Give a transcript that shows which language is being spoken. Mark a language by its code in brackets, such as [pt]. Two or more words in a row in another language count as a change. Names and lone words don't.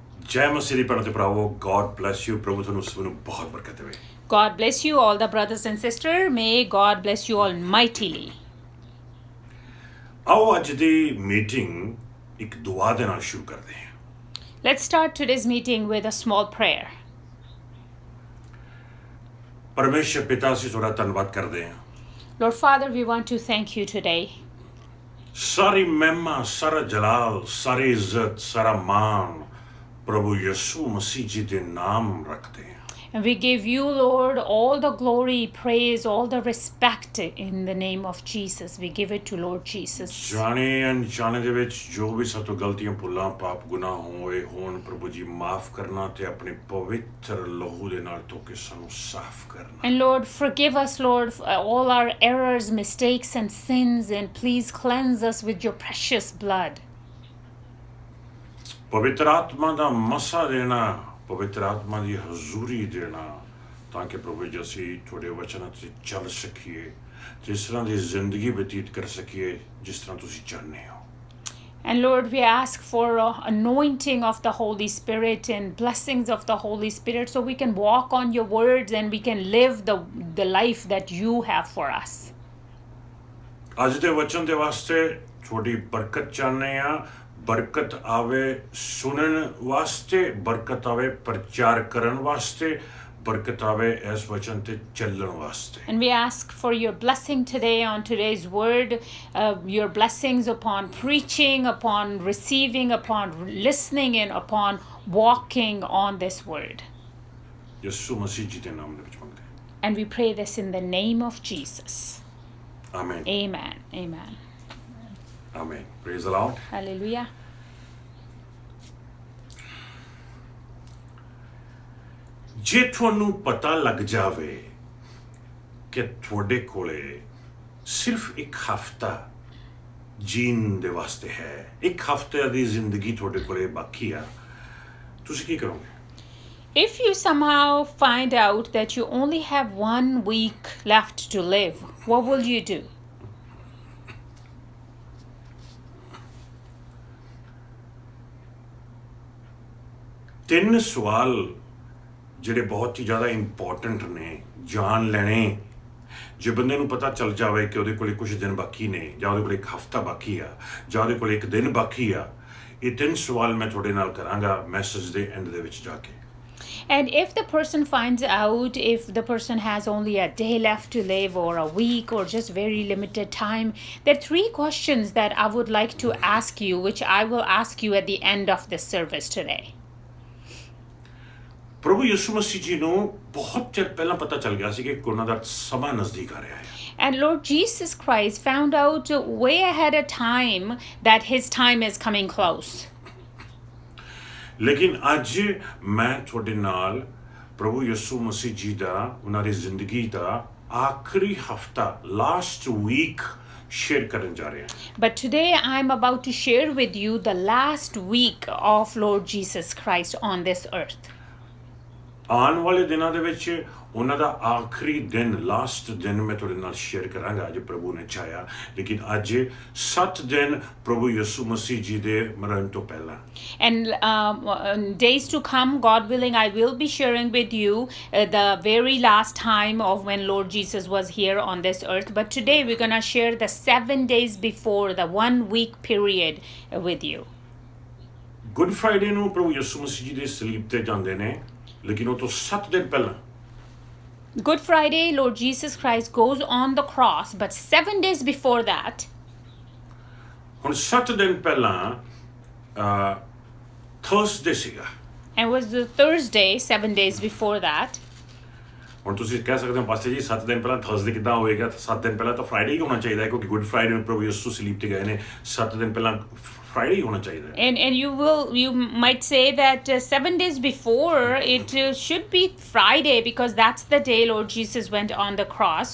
[pa] ਜੈ ਮਸੀਹ ਦੀ ਭੈਣੋਂ ਤੇ ਭਰਾਵੋ, [en] God bless you. [pa] ਪ੍ਰਭੂ ਤੁਹਾਨੂੰ ਸਭ ਨੂੰ ਬਹੁਤ ਬਰਕਤ ਦੇਵੇ। [en] God bless you, all the brothers and sisters. May God bless you all mightily. [pa] ਆਓ ਅੱਜ ਦੀ ਮੀਟਿੰਗ ਇੱਕ ਦੁਆ ਦੇ ਨਾਲ ਸ਼ੁਰੂ ਕਰਦੇ ਹਾਂ। [en] Let's start today's meeting with a small prayer. [pa] ਪਰਮੇਸ਼ੁਰ ਪਿਤਾ ਅਸੀਂ ਤੁਹਾਡਾ ਧੰਨਵਾਦ ਕਰਦੇ ਹਾਂ। [en] Lord Father, we want to thank you today. [pa] ਸਾਰੀ ਮਹਿਮਾ, ਸਾਰਾ ਜਲਾਲ, ਸਾਰੀ ਇੱਜ਼ਤ, ਸਾਰਾ ਮਾਨ ਪ੍ਰਭੂ ਯਿਸੂ ਮਸੀਹ ਜੀ ਦੇ ਨਾਮ ਰੱਖਦੇ ਹਾਂ। [en] And we give you, Lord, all the glory, praise, all the respect in the name of Jesus. We give it to Lord Jesus. [pa] ਜਾਣੇ ਅਣਜਾਣੇ ਦੇ ਵਿੱਚ ਜੋ ਵੀ ਸਾਤੋਂ ਗਲਤੀਆਂ ਭੁੱਲਾਂ ਪਾਪ ਗੁਨਾਹ ਹੋਏ ਹੋਣ, ਪ੍ਰਭੂ ਜੀ ਮਾਫ਼ ਕਰਨਾ ਤੇ ਆਪਣੇ ਪਵਿੱਤਰ ਲਹੂ ਦੇ ਨਾਲ ਧੋ ਕੇ ਸਾਨੂੰ ਸਾਫ਼ ਕਰਨਾ। [en] And Lord, forgive us, Lord, for all our errors, mistakes, and sins, and please cleanse us with your precious blood. [pa] ਪਵਿੱਤਰ ਆਤਮਾ ਦਾ ਮਸਾ ਦੇਣਾ, ਪਵਿੱਤਰ ਆਤਮਾ ਦੀ ਹਜ਼ੂਰੀ ਦੇਣਾ, ਤਾਕਿ ਪ੍ਰਭੂ ਜੀ ਅਸੀਂ ਤੁਹਾਡੇ ਵਚਨਾਂ ਤੇ ਚੱਲ ਸਕੀਏ, ਜਿਸ ਤਰ੍ਹਾਂ ਦੀ ਜ਼ਿੰਦਗੀ ਵਿਅਤੀਤ ਕਰ ਸਕੀਏ ਜਿਸ ਤਰ੍ਹਾਂ ਤੁਸੀਂ ਚਾਹੁੰਦੇ ਹੋ। [en] And Lord, we ask for anointing of the Holy Spirit and blessings of the Holy Spirit so we can walk on your words and we can live the life that you have for us. [pa] ਅੱਜ ਦੇ ਵਚਨ ਦੇ ਵਾਸਤੇ ਥੋੜ੍ਹੀ ਬਰਕਤ ਚਾਹੁੰਦੇ ਹੈਂ। ਬਰਕਤ ਆਵੇ ਸੁਣਨ ਵਾਸਤੇ, ਬਰਕਤ ਆਵੇ ਪ੍ਰਚਾਰ ਕਰਨ ਵਾਸਤੇ, ਬਰਕਤ ਆਵੇ ਇਸ ਵਚਨ ਤੇ ਚੱਲਣ ਵਾਸਤੇ। [en] And we ask for your blessing today on today's word, your blessings upon preaching, upon receiving, upon listening, and upon walking on this word. [pa] ਯਿਸੂ ਮਸੀਹ ਜੀ ਦੇ ਨਾਮ ਦੇ ਵਿੱਚ ਮੰਗਦੇ ਹਾਂ। [en] And we pray this in the name of Jesus. [pa] आमीन। [en] Amen. Amen. आमीन। Praise the Lord. Hallelujah. [pa] ਜੇ ਤੁਹਾਨੂੰ ਪਤਾ ਲੱਗ ਜਾਵੇ ਕਿ ਤੁਹਾਡੇ ਕੋਲੇ ਸਿਰਫ਼ ਇੱਕ ਹਫ਼ਤਾ ਜੀਣ ਦੇ ਵਾਸਤੇ ਹੈ, ਇੱਕ ਹਫ਼ਤੇ ਦੀ ਜ਼ਿੰਦਗੀ ਤੁਹਾਡੇ ਕੋਲੇ ਬਾਕੀ ਆ, ਤੁਸੀਂ ਕੀ ਕਰੋਗੇ? [en] If you somehow find out that you only have 1 week left to live, what will you do? [pa] ਤਿੰਨ ਸਵਾਲ ਜਿਹੜੇ ਬਹੁਤ ਹੀ ਜ਼ਿਆਦਾ ਇੰਪੋਰਟੈਂਟ ਨੇ ਜਾਣ ਲੈਣੇ। ਜੇ ਬੰਦੇ ਨੂੰ ਪਤਾ ਚੱਲ ਜਾਵੇ ਕਿ ਉਹਦੇ ਕੋਲੇ ਕੁਝ ਦਿਨ ਬਾਕੀ ਨੇ, ਜਾਂ ਉਹਦੇ ਕੋਲੇ ਇੱਕ ਹਫਤਾ ਬਾਕੀ ਆ, ਜਾਂ ਉਹਦੇ ਕੋਲੇ ਇੱਕ ਦਿਨ ਬਾਕੀ ਆ, ਇਹ ਤਿੰਨ ਸਵਾਲ ਮੈਂ ਤੁਹਾਡੇ ਨਾਲ ਕਰਾਂਗਾ ਮੈਸੇਜ ਦੇ ਐਂਡ ਦੇ ਵਿੱਚ ਜਾ ਕੇ। [en] And if the person finds out if the person has only a day left to live or a week or just very limited time, there are 3 questions that I would like to ask you, which I will ask you at the end of this service today. [pa] ਪ੍ਰਭੂ ਯਿਸੂ ਮਸੀਹ ਜੀ ਨੂੰ ਬਹੁਤ ਚਿਰ ਪਹਿਲਾਂ ਪਤਾ ਚੱਲ ਗਿਆ ਸੀ ਕਿ ਉਹਨਾਂ ਦਾ ਸਮਾਂ ਨਜ਼ਦੀਕ ਆ ਰਿਹਾ ਹੈ। [en] And Lord Jesus Christ found out way ahead of time that his time is coming close. [pa] ਲੇਕਿਨ ਅੱਜ ਮੈਂ ਤੁਹਾਡੇ ਨਾਲ ਪ੍ਰਭੂ ਯਿਸੂ ਮਸੀਹ ਜੀ ਦਾ, ਉਹਨਾਂ ਦੀ ਜ਼ਿੰਦਗੀ ਦਾ ਆਖਰੀ ਹਫਤਾ, [en] last week [pa] ਸ਼ੇਅਰ ਕਰਨ ਜਾ ਰਿਹਾ ਹਾਂ। [en] But today I'm about to share with you the last week of Lord Jesus Christ on this earth. [pa] ਆਉਣ ਵਾਲੇ ਦਿਨਾਂ ਦੇ ਵਿੱਚ ਉਹਨਾਂ ਦਾ ਆਖਰੀ ਦਿਨ, ਲਾਸਟ ਦਿਨ ਮੈਂ ਤੁਹਾਡੇ ਨਾਲ ਸ਼ੇਅਰ ਕਰਾਂਗਾ ਜੇ ਪ੍ਰਭੂ ਨੇ ਚਾਹਿਆ। ਲੇਕਿਨ ਅੱਜ 7 ਦਿਨ ਪ੍ਰਭੂ ਯਿਸੂ ਮਸੀਹ ਜੀ ਦੇ ਮਰਨ ਤੋਂ ਪਹਿਲਾਂ। [en] And days to come, God willing, I will be sharing with you the very last time of when Lord Jesus was here on this earth. But today we're going to share the 7 days before, the 1 week period with you. [pa] ਗੁੱਡ ਫਰਾਈਡੇ ਨੂੰ ਪ੍ਰਭੂ ਯਿਸੂ ਮਸੀਹ ਜੀ ਦੇ ਸਲੀਬ ਤੇ ਜਾਂਦੇ ਨੇ, ਲੇਕਿਨ ਉਹ ਤੋਂ 7 ਦਿਨ ਪਹਿਲਾਂ [en] Good Friday, Lord Jesus Christ goes on the cross, but 7 days before that, [pa] ਹੁਣ 7 ਦਿਨ ਪਹਿਲਾਂ ਥਰਸਡੇ ਸੀਗਾ। [en] and was the Thursday, 7 days before that. [pa] ਹੁਣ ਤੁਸੀਂ ਕਹਿ ਸਕਦੇ ਹੋ ਪਾਸਟਰ ਜੀ 7 ਦਿਨ ਪਹਿਲਾਂ ਥਰਸਡੇ ਕਿੱਦਾਂ ਹੋਏਗਾ? 7 ਦਿਨ ਪਹਿਲਾਂ ਤਾਂ ਫਰਾਈਡੇ ਹੀ ਹੋਣਾ ਚਾਹੀਦਾ ਹੈ, ਕਿਉਂਕਿ ਗੁੱਡ ਫਰਾਈਡੇ ਨੂੰ ਪ੍ਰਭੂ ਯਿਸੂ ਸਲੀਬ ਤੇ ਗਏ ਨੇ। 7 ਦਿਨ ਪਹਿਲਾਂ ਫਰਾਈਡੇ ਹੀ ਹੋਣਾ ਚਾਹੀਦਾ ਹੈ। [en] And you might say that 7 days before it should be Friday, because that's the day Lord Jesus went on the cross.